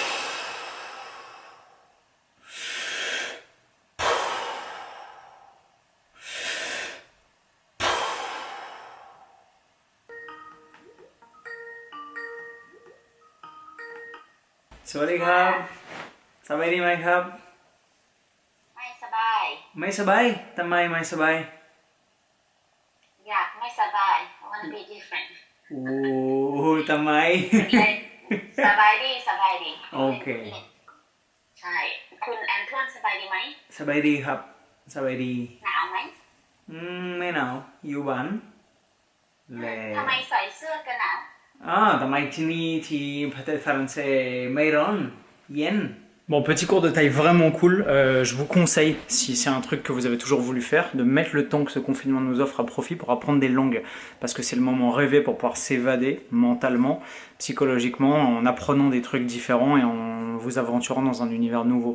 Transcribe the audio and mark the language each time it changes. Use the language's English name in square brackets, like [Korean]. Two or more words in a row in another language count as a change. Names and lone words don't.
[Thai] สวัสดีครับ. สบายดี ไหมครับ ไม่สบาย ไม่สบายทำไมไม่สบาย อยากไม่สบาย [English] I wanna be different [Thai] โอ้ทำไม สบายดีสบายดี โอเค ใช่ คุณแอนทวนสบายดีไหม สบายดีครับสบายดี หนาวไหม ไม่หนาวอยู่บ้านและ ทำไมใส่เสื้อกันหนาว ทำไมที่นี่ที่ประเทศฝรั่งเศสไม่ร้อนเย็น [French] Bon, petit cours de taille vraiment cool. Je vous conseille, si c'est un truc que vous avez toujours voulu faire, de mettre le temps que ce confinement nous offre à profit pour apprendre des langues. Parce que c'est le moment rêvé pour pouvoir s'évader mentalement, psychologiquement, en apprenant des trucs différents et en vous aventurant dans un univers nouveau.